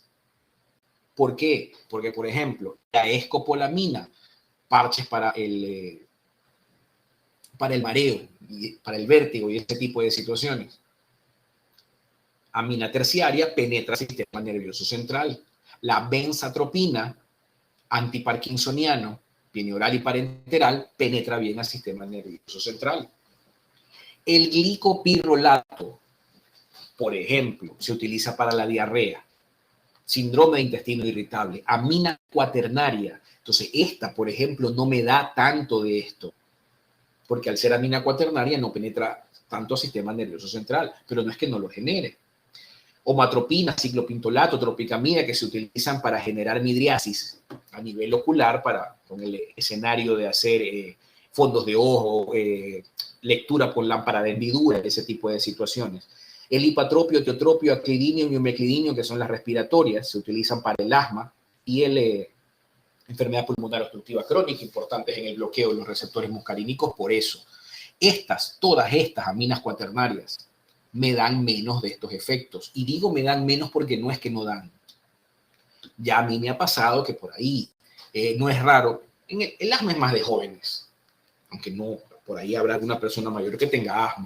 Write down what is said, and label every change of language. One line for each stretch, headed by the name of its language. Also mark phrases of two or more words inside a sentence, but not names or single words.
Spanish: ¿Por qué? Porque, por ejemplo, la escopolamina, parches para el mareo, para el vértigo y ese tipo de situaciones. Amina terciaria penetra el sistema nervioso central. La benzatropina, antiparkinsoniano, bineural y parenteral, penetra bien al sistema nervioso central. El glicopirrolato, por ejemplo, se utiliza para la diarrea, síndrome de intestino irritable, amina cuaternaria. Entonces, esta, por ejemplo, no me da tanto de esto, porque al ser amina cuaternaria no penetra tanto al sistema nervioso central, pero no es que no lo genere. Omatropina, ciclopintolato, tropicamida, que se utilizan para generar midriasis a nivel ocular, con el escenario de hacer fondos de ojo, lectura por lámpara de hendidura, ese tipo de situaciones. El hipatropio, teotropio, aclidinio y miomeclidinio, que son las respiratorias, se utilizan para el asma y enfermedad pulmonar obstructiva crónica, importantes en el bloqueo de los receptores muscarínicos. Por eso, todas estas aminas cuaternarias me dan menos de estos efectos. Y digo me dan menos porque no es que no dan. Ya a mí me ha pasado que por ahí, no es raro, el asma es más de jóvenes, aunque no, por ahí habrá alguna persona mayor que tenga asma.